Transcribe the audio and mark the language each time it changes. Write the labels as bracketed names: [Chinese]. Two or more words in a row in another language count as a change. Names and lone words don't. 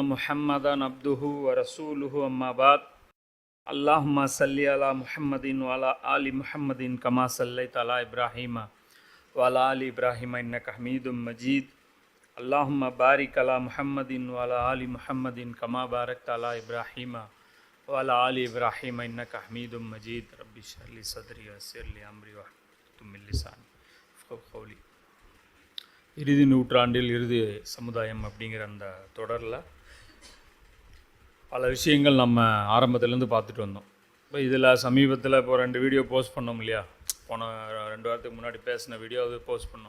[Arabic] محمدا عبده ورسوله أما بعد اللهم صل على محمد وعلى آل محمد كما صليت على إبراهيم وعلى آل إبراهيم إنك حميد مجيد اللهم بارك على محمد وعلى آل محمد كما باركت على إبراهيم وعلى آل إبراهيم إنك حميد مجيد رب اشرح لي صدري ويسر لي أمري واحلل من لساني يفقهوا قولي. [Tamil] இறுதி நூற்றாண்டில் இறுதி சமுதாயம் அப்படிங்கிற அந்த தொடரில் பல விஷயங்கள் நம்ம ஆரம்பத்துலேருந்து பார்த்துட்டு வந்தோம். இப்போ இதில் சமீபத்தில் இப்போ 2 [English] video post [Tamil] பண்ணோம் இல்லையா, போன 2 வாரத்துக்கு முன்னாடி பேசின வீடியோ அது போஸ்ட் பண்ணோம்.